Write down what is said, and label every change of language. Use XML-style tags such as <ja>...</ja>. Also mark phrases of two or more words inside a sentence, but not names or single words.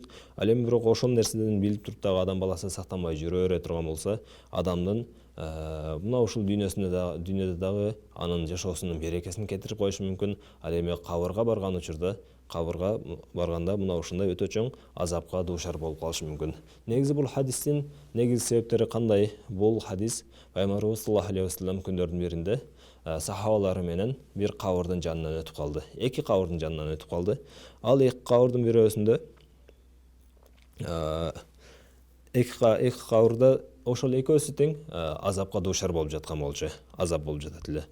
<ky>Ал эми бирок ошол нерседен билип туруп дагы адам баласы сактанбай жүрө бере турган болсо, адамдын мына ушул дүйнөдө дагы анын жашоосунун берекесин кетирип коюшу мүмкүн. Ал эми кабырга барганда мына ушундай өтө чоң азапка дуушар болуп калышы мүмкүн. Негизи бул хадистин негизи себептери кандай? Бул хадис пайгамбарыбыз</ky> <ar>صلى الله عليه وسلم</ar> <ky>күндөрдүн биринде сахабалары менен бир кабырдын жанынан өтүп калды. Эки кабырдын жанынан өтүп калды. Ал эки кабырдын бирөөсүндө эки кабырда ошол экөөсү тең азапка дуушар болуп жаткан болчу. Азап болуп жатат эле.</ky>